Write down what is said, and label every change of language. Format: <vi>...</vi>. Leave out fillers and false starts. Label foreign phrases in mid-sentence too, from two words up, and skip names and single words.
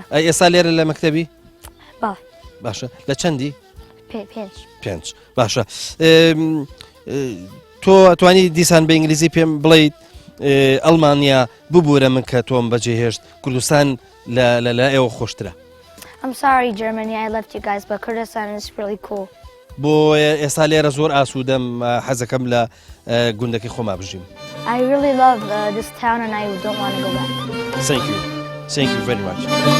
<ckb>ئەی ئێستا لێرە لە مەکتەبی باڵێ باشە لە چەندی 5 باشە تۆ ئەتوانی دیسان بە ئینگلیزی پێم بڵیت ئەڵمانیا ببوورە من کە تۆم بەجێهێشت کوردستان لە ئێوە خۆشترە</ckb> <en>I'm sorry Germany I left you guys but Kurdistan is really cool.</en> <ckb>بۆ ئێستا لێرە زۆر ئاسوودەم حەزەکەم لە گوندەکەی خۆما بژیم</ckb> <en>I really love this town and I don't want to go back. Thank you very much.</en>